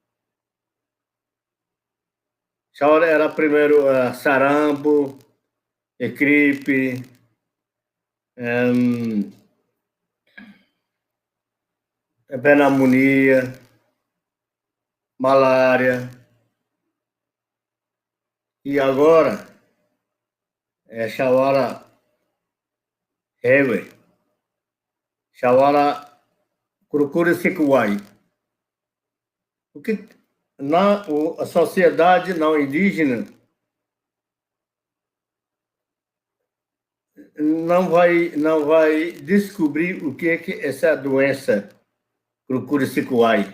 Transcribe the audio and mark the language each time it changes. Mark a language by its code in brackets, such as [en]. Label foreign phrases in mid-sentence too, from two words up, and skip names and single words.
[pt] Chawara era primeiro sarampo, gripe, pneumonia, malária. E agora é chawara hewe, chawara Kurukuri-Sikuai. Porque a sociedade não indígena não vai descobrir o que é essa doença Kurukuri-Sikuai.